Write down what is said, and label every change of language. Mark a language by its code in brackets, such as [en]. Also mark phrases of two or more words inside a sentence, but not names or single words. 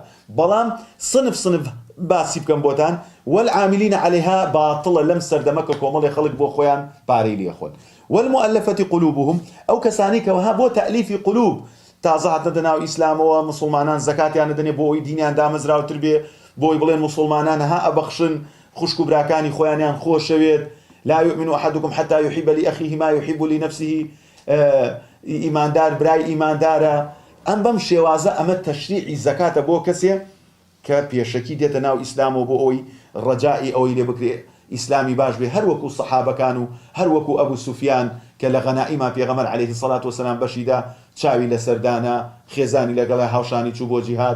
[ckb] بەڵام صنف باسی بکەم بۆتان، [ar] والعاملین عەلەیها [ckb] باتڵە لەم سەردەمە کە کۆمەڵی خەڵک بۆ خۆیان پارەی لێخۆن. [ar] والمؤلفة قلوبهم، [ckb] ئەو کەسانی کەوەها بۆ [ar] تەئلیفی قلوب [ckb] تازە هاتنە ناو ئیسلامەوە، مسلمانان زەکاتیان دەنێ بۆ ئەوی دینیان دامەزراوتر بێ، بۆی بڵێن مسلمانان ها ئەبەخشن خوشک و براکانی خۆیانیان خۆشەوێت. [ar] لا يؤمن أحدكم حتى يحب لأخيه ما يحب لنفسه، [ckb] ئیماندار برای ئیماندارە. ئەم بەم شێوازە ئەمە تەشریعی زەکاتە بۆ کەسێ کە پێشەکی دێتە ناو ئیسلامەوە بۆ ئەوی ڕەجائی ئەوەی لێ بکرێ ئیسلامی باش بێ، هەر وەکو سەحابەکان و هەر وەکو ئەبوو سوفیان کە لە غەنائیما پێغەمبەر [ar] عەلەیهی سەڵات وسەلام [ckb] بەشیدا چاوی لەسەردانا، خێزانی لەگەڵای هاوشانی چوو بۆ جیهاد.